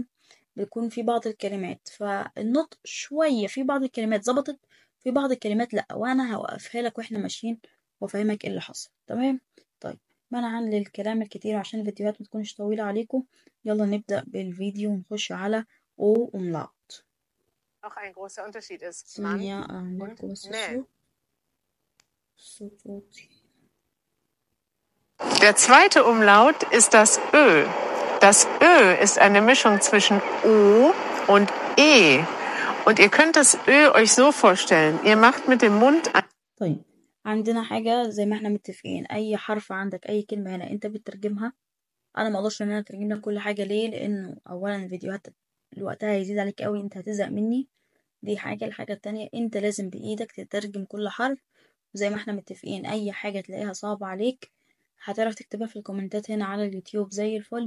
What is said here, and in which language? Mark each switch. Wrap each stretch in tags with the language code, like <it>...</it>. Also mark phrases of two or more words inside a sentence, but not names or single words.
<ar>بيكون في بعض الكلمات فالنطق شوية، في بعض الكلمات ظبطت، في بعض الكلمات لأ، وأنا هوقفها لك واحنا ماشيين وافهمك ايه اللي حصل. تمام. طيب، منعا للكلام الكتير عشان الفيديوهات متكونش طويلة عليكم، يلا نبدأ بالفيديو ونخش على او umlaut.</ar> <de>Auch ein großer Unterschied ist Mann</de> <ar>ثانية أعمل</ar> <de>und</de> <ar>بس</ar> <de>ne.</de> <ar>الصوت واطي.</ar> <de>Der zweite Umlaut ist das Ö. Das Ö ist eine Mischung zwischen O und E. Und ihr könnt das Ö euch so vorstellen. Ihr macht mit dem Mund</de> <ar>طيب، عندنا حاجة زي ما احنا متفقين، أي حرف عندك أي كلمة هنا أنت بتترجمها. أنا مقدرش إن أنا أترجم لك كل حاجة. ليه؟ لأنه أولا الفيديوهات وقتها هيزيد عليك قوي، أنت هتزهق مني. دي حاجة. الحاجة التانية، أنت لازم بإيدك تترجم كل حرف. زي ما احنا متفقين، أي حاجة تلاقيها صعبة عليك هتعرف تكتبها في الكومنتات هنا على اليوتيوب زي الفل.</ar>